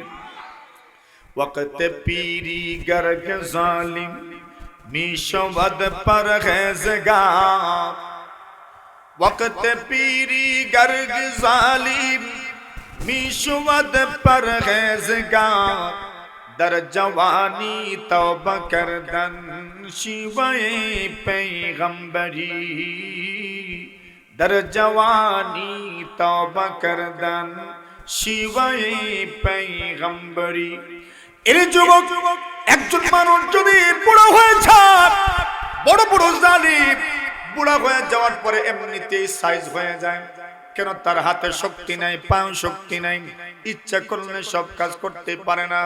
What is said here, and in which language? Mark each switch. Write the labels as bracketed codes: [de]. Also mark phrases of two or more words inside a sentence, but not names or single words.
[fa] وقت پیری گرگ ظالم میشود پرهیزگار, وقت پیری گرگ ظالم میشود پرهیزگار, در جوانی توبہ کردن شیوہ پیغمبری، در جوانی توبہ کردن شیوه پیغمبری. [bn] এর যুবক একজন মানুষ যদি বুড়ো হয়ে যায়, বড় বড় জালিম বুড়া হয়ে যাওয়ার পরে এমনিতেই সাইজ হয়ে যায়। কেন? তার হাতে শক্তি নাই, পায়ে শক্তি নাই, ইচ্ছা করলে সব কাজ করতে পারে না।